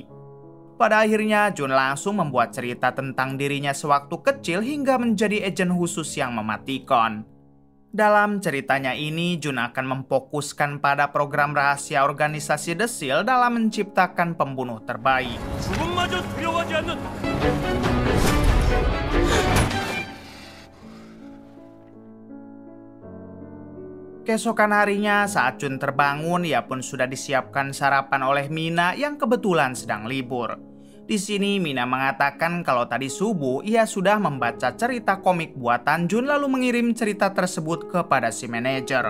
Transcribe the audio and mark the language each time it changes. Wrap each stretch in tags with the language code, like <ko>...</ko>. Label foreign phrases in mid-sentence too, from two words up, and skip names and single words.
<id>Pada akhirnya, Jun langsung membuat cerita tentang dirinya sewaktu kecil hingga menjadi agen khusus yang mematikan. Dalam ceritanya ini, Jun akan memfokuskan pada program rahasia organisasi The Seal dalam menciptakan pembunuh terbaik.</id> <ko>죽음마저 두려워하지 않는</ko> <id>Keesokan harinya, saat Jun terbangun, ia pun sudah disiapkan sarapan oleh Mina yang kebetulan sedang libur. Di sini Mina mengatakan kalau tadi subuh ia sudah membaca cerita komik buatan Jun lalu mengirim cerita tersebut kepada si manajer.</id>